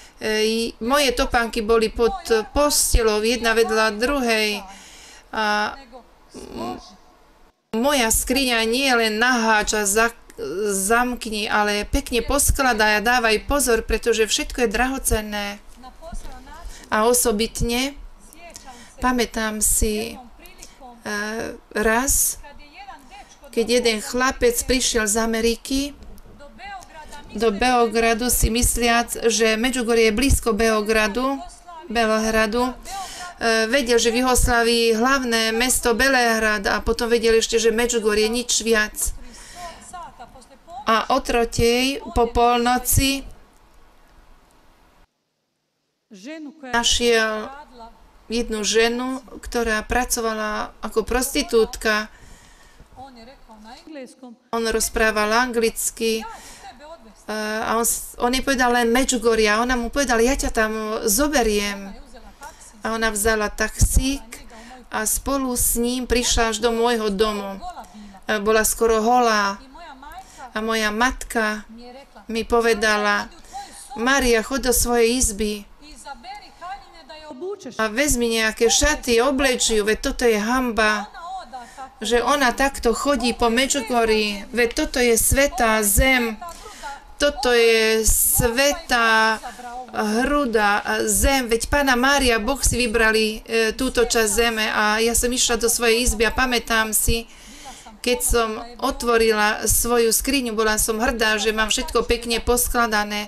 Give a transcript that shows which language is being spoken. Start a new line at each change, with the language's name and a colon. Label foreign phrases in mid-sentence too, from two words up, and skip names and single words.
Slovak: Moje topánky boli pod posteľou, jedna vedľa druhej. A
Croatian: nego složi,
Slovak: moja skriňa nie je len naháč a zamkni, ale pekne poskladaj a dávaj pozor, pretože všetko je drahocenné.
Croatian: na poseban način,
Slovak: A osobitne
Croatian: sjećam se
Slovak: pamätám si
Croatian: jednom prilikom
Slovak: raz,
Croatian: kad je jedan dečko
Slovak: keď jeden chlapec prišiel z Ameriky
Croatian: do Beograda,
Slovak: do Beogradu si mysliac, že Medžugorje je blízko Beogradu, vedel, že v Juhoslávii hlavné mesto Belehrad a potom vedel ešte, že Medžugorje nič viac.
Croatian: sata posle ponoći,
Slovak: A o trotej po polnoci
Croatian: ženu koja je
Slovak: našiel
Croatian: radila,
Slovak: jednu ženu, ktorá pracovala ako prostitútka.
Croatian: on je rekao na engleskom,
Slovak: On rozprával anglicky
Croatian: ja ću tebe odvesti.
Slovak: a on jej povedal len Medžugorje a ona mu povedala, ja ťa tam zoberiem.
Croatian: Je uzela taksi,
Slovak: A ona vzala taxík a spolu s ním prišla až do môjho domu.
Croatian: gola bila.
Slovak: Bola skoro holá
Croatian: I moja majka
Slovak: a moja matka
Croatian: mi je rekla,
Slovak: mi povedala,
Croatian: idi u tvoju sobu
Slovak: Mária, chod do svojej izby
Croatian: i izaberi haljine da je obučeš.
Slovak: a vezmi nejaké šaty, obleč ju, veď toto je hanba,
Croatian: Ona oda tako,
Slovak: že ona takto chodí po Medžugorji, veď toto je svätá zem,
Croatian: ta gruda
Slovak: toto je svätá hruda, zem, veď Panna Mária, Boh si vybrali túto časť zeme a ja som išla do svojej izby a pamätám si, keď som otvorila svoju skriňu, bola som hrdá, že mám všetko pekne poskladané.